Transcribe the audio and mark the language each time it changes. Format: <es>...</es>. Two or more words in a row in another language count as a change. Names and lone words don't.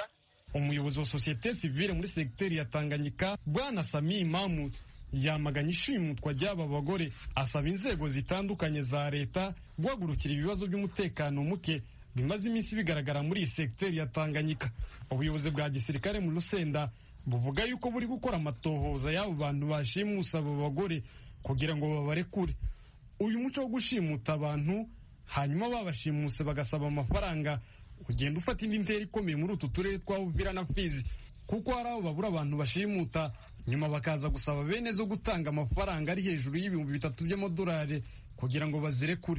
<rw>Umuyobozi wa sosiyete sivile muri segiteri ya Tanganyika Bwana Sami Imamu yamaganye ishimutwa ry'aba bagore, asaba inzego zitandukanye za leta guhagurukira ibibazo by'umutekano muke bimaze iminsi bigaragara muri iyi segiteri ya Tanganyika. Ubuyobozi bwa gisirikare mu Rusenda buvuga yuko buri gukora amatohoza y'abo bantu bashimusa abo bagore kugira ngo babarekure. Uyu muco wo gushimuta abantu hanyuma babashimuse bagasaba amafaranga ugenda ufata indi ntera ikomeye muri utu turere twa Uvira na Fizi, kuko hari abo babura abantu bashimuta nyuma bakaza gusaba bene zo gutanga amafaranga ari hejuru y'ibihumbi 3 by'amadolari kugira ngo bazirekure.</rw>